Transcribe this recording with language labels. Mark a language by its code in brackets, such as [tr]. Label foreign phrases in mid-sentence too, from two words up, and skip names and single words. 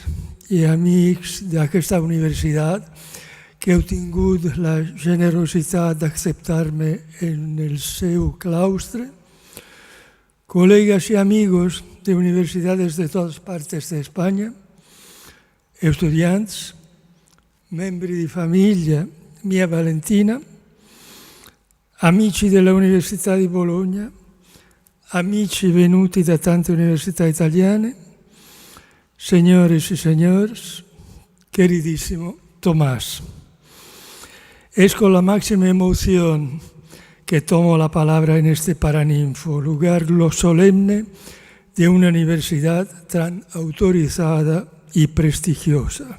[ca] i amics d'aquesta universitat que heu tingut la generositat d'acceptar-me en el seu claustre, col·legues i amigos de universitats de totes parts d'Espanya, estudiants, [it] membri di famiglia mia Valentina, amici della Università di Bologna, amici venuti da tante università italiane, [es] señores y señores, queridísimo Tomás. Es con la máxima emoción que tomo la palabra en este Paraninfo, lugar lo solemne de una universidad tan autorizada y prestigiosa.